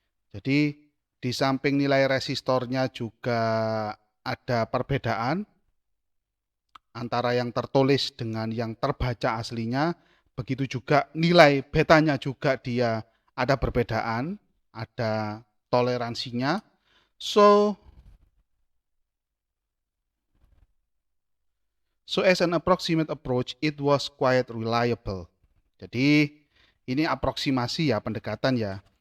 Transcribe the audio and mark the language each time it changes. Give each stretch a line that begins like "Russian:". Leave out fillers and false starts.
Indonesian: Jadi di samping nilai resistornya juga ada perbedaan antara yang tertulis dengan yang terbaca aslinya. Begitu juga nilai betanya juga dia ada perbedaan, ada toleransinya.
English: So as an approximate approach, it was quite reliable.
Indonesian: Jadi ini aproksimasi ya, pendekatan ya.